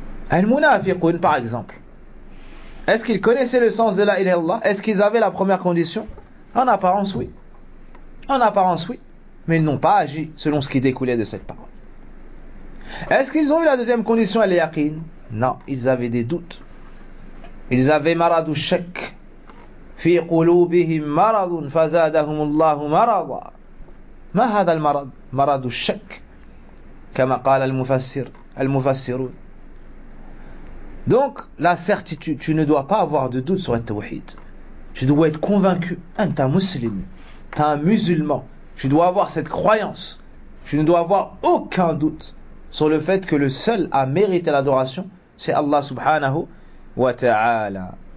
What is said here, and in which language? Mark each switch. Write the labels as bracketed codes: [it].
[fr] Al-Munafiqun, par exemple, est-ce qu'ils connaissaient le sens de la ilaha illallah? Est-ce qu'ils avaient la première condition? En apparence, oui. En apparence, oui. Mais ils n'ont pas agi selon ce qui découlait de cette parole. Est-ce qu'ils ont eu la deuxième condition, al-Yaqin? Non, ils avaient des doutes. Ils avaient [ar] maradou shak. في قلوبهم مرض فزادهم الله مرضا ما هذا المرض مرض الشك كما قال المفسر المفسرون. [fr] Donc la certitude, tu ne dois pas avoir de doute sur le tawhid. Tu dois être convaincu. [ar] Anta muslim, [fr] t'es un musulman, tu dois avoir cette croyance, tu ne dois avoir aucun doute sur le fait que le seul à mériter l'adoration, c'est Allah subhanahu wa ta'ala.